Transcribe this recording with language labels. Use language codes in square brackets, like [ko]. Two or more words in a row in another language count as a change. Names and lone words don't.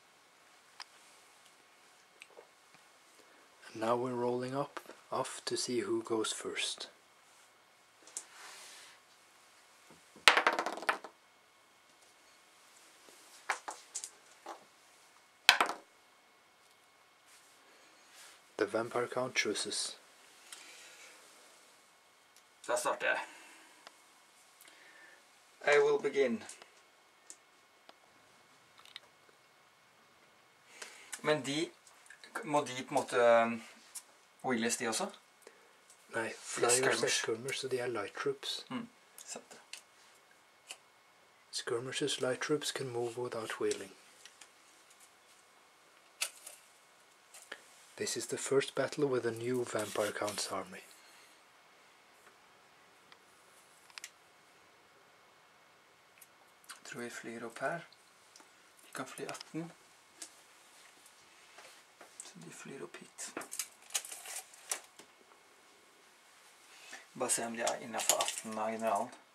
[en] And now we're rolling off to see who goes first. The vampire count chooses. [no] Da starter jeg. [en] I will begin. [no] Men må de på en måte wheelies de også? Nei, flyers er skirmers, så de er [en] light troops. [no] Sant det. [en] Skirmishers, light troops can move without wheeling. This is the first battle with a new vampire count's army. [no] Jeg tror vi flyr opp her. De kan fly 18. Så de flyr opp hit. Bare se om de er innenfor 18 av generalen.